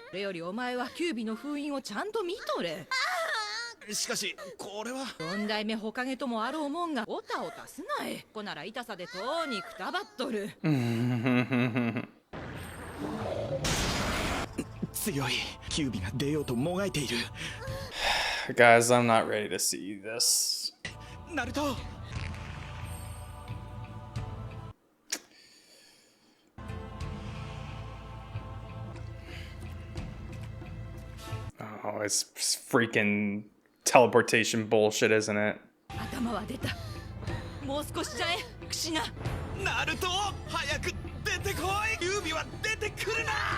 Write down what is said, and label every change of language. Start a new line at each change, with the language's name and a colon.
Japanese: それよりお前はキュービの封印をちゃんと見とれ。しかしこれは 4代目ホカゲともあろうもんがおたおたすなえ。こなら痛さでとうにくたばっとる。強い。キュービが出ようともがいている。
English: Guys, I'm not ready to see this.
Japanese: ナルト。
English: Oh, it's freaking teleportation bullshit, isn't it?
Japanese: 頭は出た。もう少しじゃえ、クシナ。ナルト、早く出てこい。キュービは出てくるな。